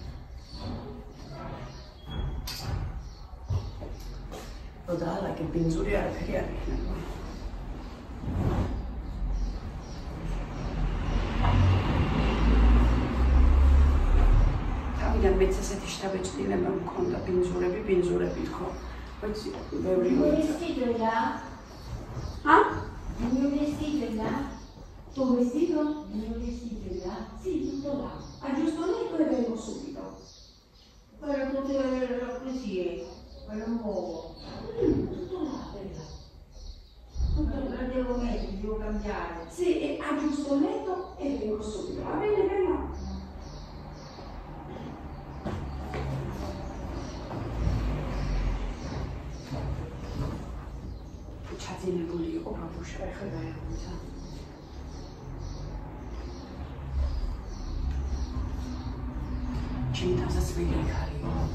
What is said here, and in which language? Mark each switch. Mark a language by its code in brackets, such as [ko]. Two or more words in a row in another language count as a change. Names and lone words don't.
[ka] რო დაალაგე ბინძური არაფერი არ იქნება. თავიდან მეც ესეთი შთაბეჭდილება მქონდა ბინძურები ხო. [it] Poi vedo il vestito là? Ah? Il mio vestito là? Tuo vestito? Il mio vestito là? Sì, tutto là. Aggiusto letto e vengo subito. Quello così, quello nuovo. Tutto là, bella. Tutto lo devo mettere, devo cambiare. Sì, e aggiusto letto e vengo subito. Va bene, bella? [ka] ჩაძინებული იყო ბაბუშა ახლა დაეღუცა ჩემი თავსაც წვილი იქ არის.